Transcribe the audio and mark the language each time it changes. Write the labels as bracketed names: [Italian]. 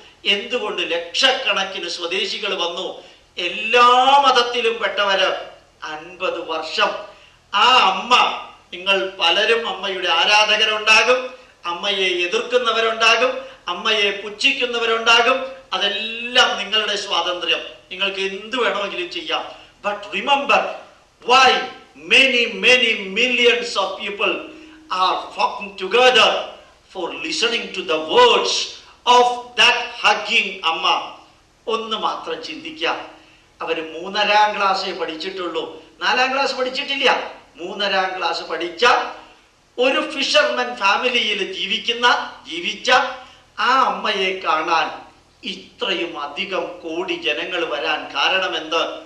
[Malayalam] എന്തുകൊണ്ട് ലക്ഷക്കണക്കിന് സ്വദേശികൾ വന്നു? എല്ലാ മതത്തിലും പെട്ടവര് 50 വർഷം. ആ അമ്മ, നിങ്ങൾ പലരും അമ്മയുടെ ആരാധകരുണ്ടാകും, അമ്മയെ എതിർക്കുന്നവരുണ്ടാകും, അമ്മയെ പുച്ഛിക്കുന്നവരുണ്ടാകും. അതെല്ലാം നിങ്ങളുടെ സ്വാതന്ത്ര്യം, നിങ്ങൾക്ക് എന്ത് വേണമെങ്കിലും ചെയ്യാം. [English] But remember why many millions of people are flocking together for listening to the words of that hugging Amma. [Malayalam] ഒന്ന് മാത്രം ചിന്തിക്കാം. അവര് 3ാം ക്ലാസ്സേ പഠിച്ചിട്ടുള്ളൂ, 4ാം ക്ലാസ് പഠിച്ചിട്ടില്ല. 3ാം ക്ലാസ് പഠിച്ച ഒരു ഫിഷർമാൻ ഫാമിലിയിൽ ജീവിച്ച ആ അമ്മയെ കാണാൻ ഇത്രയും അധികം കോടി ജനങ്ങൾ വരാൻ കാരണമെന്ത്?